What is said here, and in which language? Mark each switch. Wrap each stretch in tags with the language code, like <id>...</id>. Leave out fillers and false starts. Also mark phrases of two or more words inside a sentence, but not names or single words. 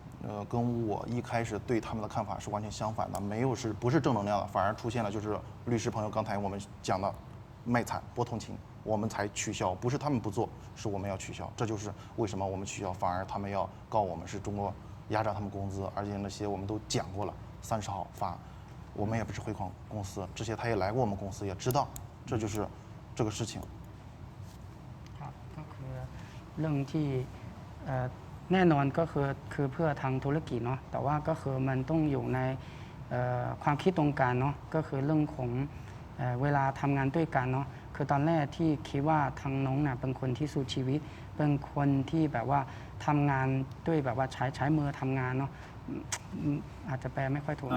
<zh>跟我一开始对他们的看法是完全相反的，不是正能量的，反而出现了就是律师朋友刚才我们讲的卖惨拨同情，我们才取消，不是他们不做，是我们要取消，这就是为什么我们取消，反而他们要告我们是中国压榨他们工资，而且那些我们都讲过了，30号发，我们也不是汇款公司，这些他也来过我们公司，也知道，这就是这个事情。</zh> <th>ครับก็คือเรื่องที่แน่นอนก็คือเพื่อทางธุรกิจเนาะแต่ว่าก็คือมันต้องอยู่ในความคิดตรงกันเนาะก็คือเรื่องของเวลาทำงานด้วยกันเนาะคือตอนแรกที่คิดว่าทางน้องน่ะเป็นคนที่สู้ชีวิตเป็นคนที่แบบว่าทำงานด้วยแบบว่าใช้มือทำงานเนาะอาจจะแปลไม่ค่อยถูก</th>